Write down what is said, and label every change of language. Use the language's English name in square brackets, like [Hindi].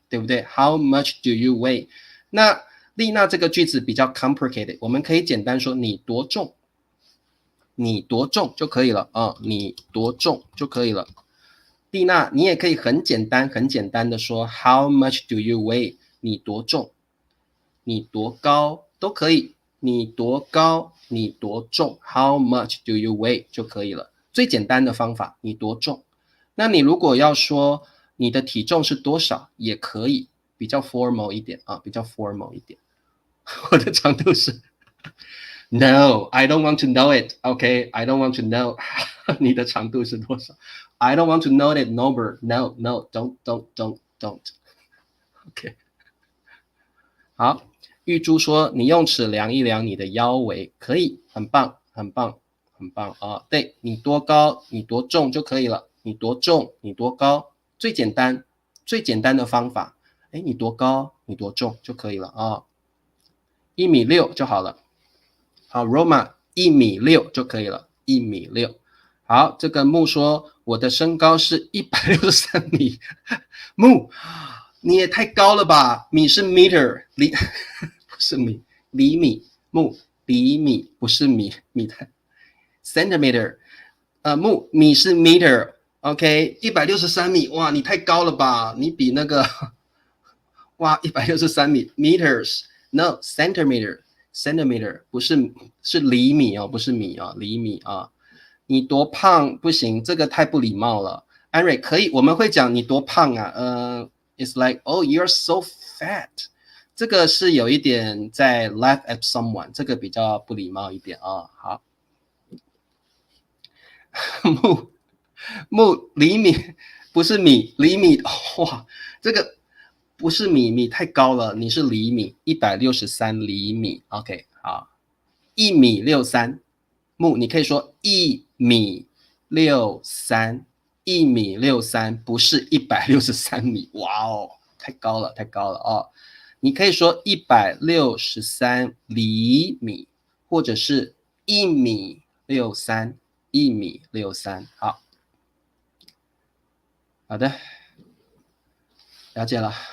[Chinese] 对不对 [English] ？How much do you weigh？ [Chinese] 那丽娜这个句子比较 complicated， 我们可以简单说你多重，你多重就可以了啊，你多重就可以了。丽娜，你也可以很简单的说 [English] How much do you weigh？ [Chinese] 你多重，你多高都可以。你多高，你多重 [English] How much do you weigh [Chinese] 就可以了。最简单的方法，你多重。那你如果要说你的体重是多少也可以，比较 formal 一点啊，比较 formal 一点。我的长度是 [English] No, I don't want to know it. Okay, I don't want to know [Chinese] 你的长度是多少。 [English] I don't want to know that number. No, no, don't. Okay. [Chinese] 好，玉珠说你用尺量一量你的腰围，可以，很棒，很棒，很棒啊！对，你多高，你多重就可以了。你多重，你多高，最简单的方法。哎，你多高，你多重就可以了啊。1.6米就好了。好 ，Roma 1.6米就可以了，1.6米。好，这个木说我的身高是163米，木，你也太高了吧？米是 meter， 不是米，厘米，木厘米不是米，米太 centimeter， 木米是 meter，OK， 163米，哇，你太高了吧？你比那个，哇，163米 meters，no centimeter。centimeter 不是是厘米哦，不是米啊，厘米啊。你多胖不行，这个太不礼貌了。安瑞可以，我们会讲你多胖啊。 [English] It's like oh you're so fat， [Chinese] 这个是有一点在 [English] laugh at someone， [Chinese] 这个比较不礼貌一点啊。好，木厘米不是米，厘米哇，这个。不是米，米太高了，你是厘米，163厘米 ，OK， 好，1.63米，木，你可以说1.63米，1.63米，不是163米，哇哦，太高了，太高了哦，你可以说163厘米，或者是1.63米，1.63米，好，好的，了解了。